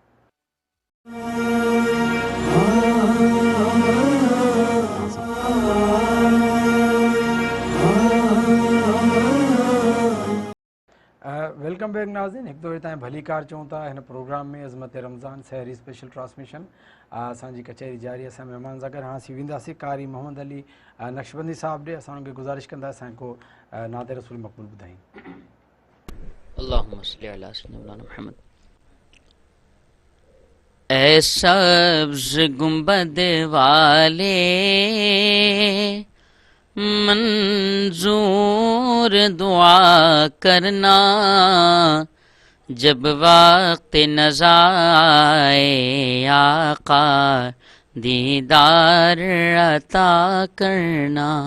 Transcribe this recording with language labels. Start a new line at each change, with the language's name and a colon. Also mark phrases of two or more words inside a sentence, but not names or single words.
English: welcome back
Sindhi: नाज़रीन, हिकु दफ़े तव्हां भलीकार चऊं था हिन प्रोग्राम में अज़मत रमज़ान सहरी
English: special transmission.
Sindhi: असांजी कचहरी जारी, असां महिमान सां गॾु हाणे असीं वेंदासीं कारी मोहम्मद अली नक्शबंदी साहब ॾे। असां उनखे गुज़ारिश कंदासीं असां को नात रसूल मक़बूल ॿुधाईं।
Arabic: اللهم صل على سيدنا محمد.
Urdu: اے سبز گنبد والے منظور دعا کرنا، جب وقت نزع آقا دیدار عطا کرنا.